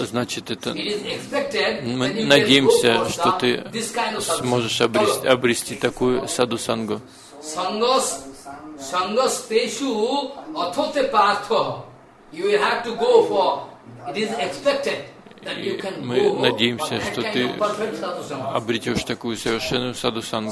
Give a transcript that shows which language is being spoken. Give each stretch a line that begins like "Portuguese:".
Russian: значит, это мы надеемся, что ты сможешь обрести такую саду сангу.
Sanskrit: Сангас тешу атхоте партха.
English: you will have to go for, it is expected that you can go.
Russian: Мы надеемся, что ты обретешь такую совершенную саду сангу.